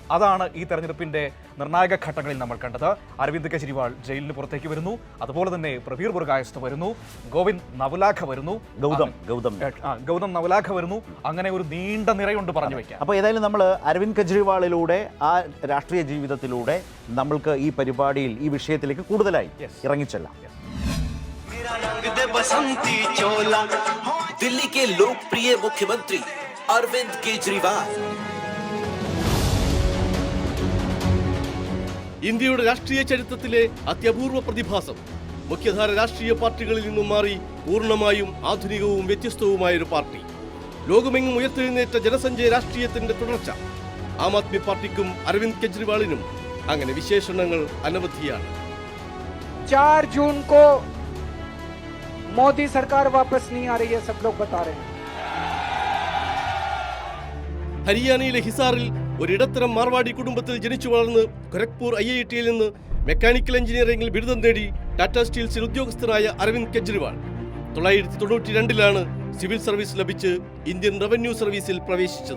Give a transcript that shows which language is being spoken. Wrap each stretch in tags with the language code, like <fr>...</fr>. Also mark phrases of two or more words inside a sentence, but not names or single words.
<ml>അതാണ് ഈ തെരഞ്ഞെടുപ്പിന്റെ നിർണായക ഘട്ടങ്ങളിൽ നമ്മൾ കണ്ടത്. അരവിന്ദ് കെജ്രിവാൾ ജയിലിന് പുറത്തേക്ക് വരുന്നു, അതുപോലെ തന്നെ പ്രവീർ ബുർഗായസ്ത് വരുന്നു, ഗോവിന്ദ് നവലാഖ വരുന്നു, ഗൗതം നവലാഖ വരുന്നു. അങ്ങനെ ഒരു നീണ്ട നിരയുണ്ട് പറഞ്ഞു വയ്ക്കാം. അപ്പോൾ ഏതായാലും നമ്മൾ അരവിന്ദ് കെജ്രിവാളിലൂടെ, ആ രാഷ്ട്രീയ ജീവിതത്തിലൂടെ നമ്മൾക്ക് ഈ പരിപാടിയിൽ ഈ വിഷയത്തിലേക്ക് കൂടുതലായി ഇറങ്ങിച്ചെല്ലാം.</ml> <hi>दिल्ली के लोकप्रिय मुख्यमंत्री अरविंद केजरीवाल.</hi> <ml>ഇന്ത്യയുടെ രാഷ്ട്രീയ ചരിത്രത്തിലെ അത്യപൂർവ പ്രതിഭാസം. മുഖ്യധാര രാഷ്ട്രീയ പാർട്ടികളിൽ നിന്നും മാറി പൂർണ്ണമായും ആധുനികവും വ്യത്യസ്തവുമായ ഒരു പാർട്ടി. ലോകമെങ്ങും ഉയർത്തെഴുന്നേറ്റ ജനസഞ്ചയ രാഷ്ട്രീയത്തിന്റെ തുടർച്ച. ആം ആദ്മി പാർട്ടിക്കും അരവിന്ദ് കെജ്രിവാളിനും അങ്ങനെ വിശേഷണങ്ങൾ അനവധിയാണ്.</ml> <hi>4 जून को मोदी सरकार वापस नहीं आ रही है, सब लोग बता रहे हैं.</hi> <ml>ഹരിയാനയിലെ ഹിസാറിൽ ഒരിടത്തരം മാർവാടി കുടുംബത്തിൽ ജനിച്ചു വളർന്ന് ഖരഗ്പൂർ IIT-യിൽ നിന്ന്</ml> <en>mechanical engineering</en> <ml>ബിരുദം നേടി ടാറ്റ സ്റ്റീൽസിൽ ഉദ്യോഗസ്ഥനായ അരവിന്ദ് കെജ്രിവാൾ 1992-ലാണ്</ml> <en>civil service</en> <ml>ലഭിച്ച് ഇന്ത്യൻ റവന്യൂ സർവീസിൽ പ്രവേശിച്ചത്.</ml>